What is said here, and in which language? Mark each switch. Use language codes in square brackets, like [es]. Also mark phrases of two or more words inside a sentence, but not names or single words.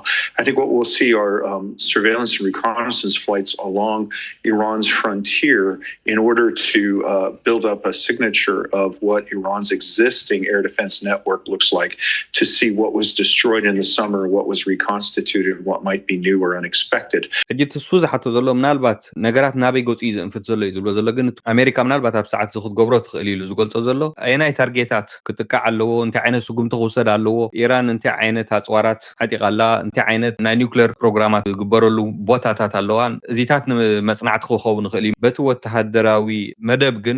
[en] I think what we'll see are surveillance and reconnaissance flights along Iran's frontier in order to build up a signature of what Iran's existing air defense network looks like, to see what was destroyed in the summer, what was reconstituted, what might be new or unexpected. [ti] ሕጂ ትሱ ዝሓቶ ዘሎ ምናልባት ነገራት ናበይ ገፁ ዝንፍት ዘሎ እዩ ዝብሎ ዘሎ ግን ኣሜሪካ ምናልባት ኣብ ሰዓት ክትገብሮ ትኽእል ኢሉ ዝገልጾ ዘሎ ኣይናይ ታርጌታት ክትቃዕ ኣለዎ እንታይ ዓይነት ስጉምቲ ክውሰድ ኣለዎ ኢራን እንታይ ዓይነት ኣፅዋራት ዓጢቃላ እንታይ ዓይነት ናይ ኒውክሌር ፕሮግራማት ዝግበረሉ ቦታታት ኣለዋ እዚታት ንመጽናዕቲ ክኸውን ይኽእል እዩ በቲ ወተሃደራዊ መደብ ግን